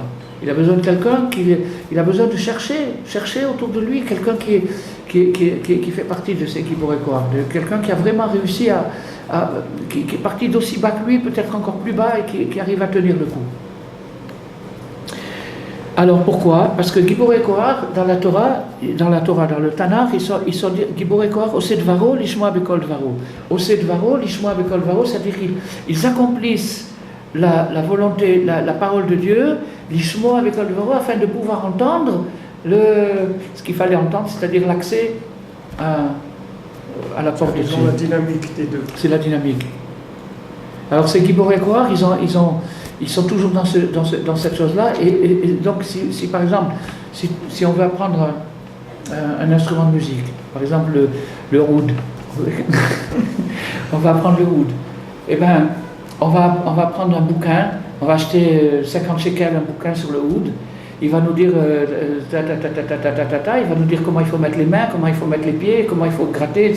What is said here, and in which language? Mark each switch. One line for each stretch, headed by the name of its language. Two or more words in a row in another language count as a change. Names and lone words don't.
French: Il a besoin de quelqu'un il a besoin de chercher autour de lui quelqu'un qui fait partie de ces
Hebrew: גיבורי כוח,
French: quelqu'un qui a vraiment réussi qui est parti d'aussi bas que lui, peut-être encore plus bas, et qui arrive à tenir le coup. Alors pourquoi? Parce que
Hebrew: גיבורי כוח,
French: dans la Torah, dans le Tanakh, ils sont
Hebrew: גיבורי כוח עושי דברו לשמוע בקול דברו. עושי דברו לשמוע בקול דברו,
French: c'est-à-dire qu'ils accomplissent la volonté, la parole de Dieu,
Hebrew: לשמוע בקול דברו,
French: afin de pouvoir entendre ce qu'il fallait entendre, c'est-à-dire l'accès à la porte de Dieu. C'est la dynamique des deux. C'est la dynamique. Alors ces
Hebrew: גיבורי כוח,
French: ils sont toujours dans cette chose-là, et donc si par exemple, si on veut apprendre un instrument de musique, par exemple le oud, on va apprendre le oud, et bien on va prendre un bouquin, on va acheter 50 shekels un bouquin sur le oud, il va nous dire il va nous dire comment il faut mettre les mains, comment il faut mettre les pieds, comment il faut gratter, etc.